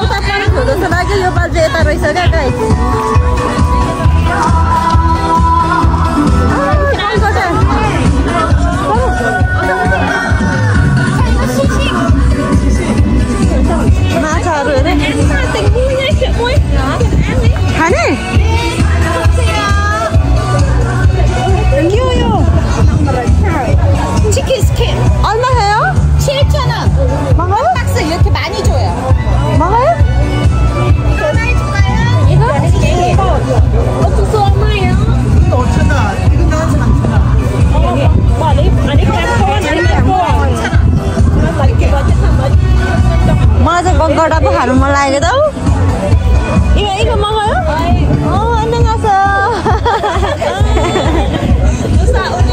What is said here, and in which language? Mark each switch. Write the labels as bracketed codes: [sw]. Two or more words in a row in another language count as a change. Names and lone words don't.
[ne] उता परेको जस्तो लाग्यो यो पालि चाहिँ यता रहेछ क्या गाई माछाहरू हेरे खाने [ko] 얼마 해요? 7,000원. 먹어요? 박스 이렇게 많이 줘요. 먹어요? 하나 해줄까요? 이거? 어떻게 얼마예요? 이거 5,000원. 이거 나오지 마. [ne] मलाई चाहिँ गङ्गडा पो खानु मन लागेको त इको मगायो? [ko] 안녕하세요.